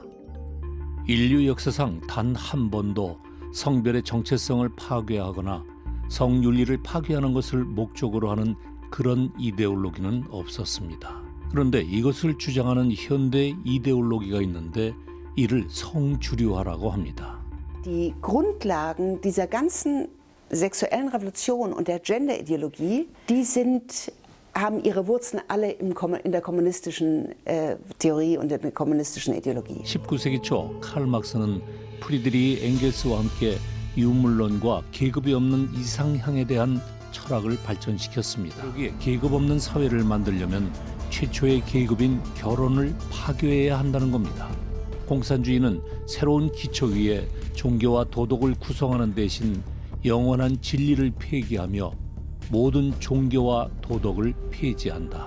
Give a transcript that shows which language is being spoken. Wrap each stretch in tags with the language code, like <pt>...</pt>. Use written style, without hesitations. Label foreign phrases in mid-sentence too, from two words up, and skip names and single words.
<ko>인류 역사상 단 한 번도 성별의 정체성을 파괴하거나 성윤리를 파괴하는 것을 목적으로 하는 그런 이데올로기는 없었습니다. 그런데 이것을 주장하는 현대 이데올로기가 있는데 이를 성주류화라고 합니다.</ko> <de>Die Grundlagen dieser ganzen sexuellen Revolution und der Gender-Ideologie, haben ihre Wurzeln alle in der kommunistischen Theorie und der kommunistischen Ideologie.</de> <ko>19세기 초 칼 막스는 프리드리히 엥겔스와 함께 유물론과 계급이 없는 이상향에 대한 철학을 발전시켰습니다. 여기에 계급 없는 사회를 만들려면 최초의 계급인 결혼을 파괴해야 한다는 겁니다. 공산주의는 새로운 기초 위에 종교와 도덕을 구성하는 대신 영원한 진리를 폐기하며 모든 종교와 도덕을 폐지한다.</ko>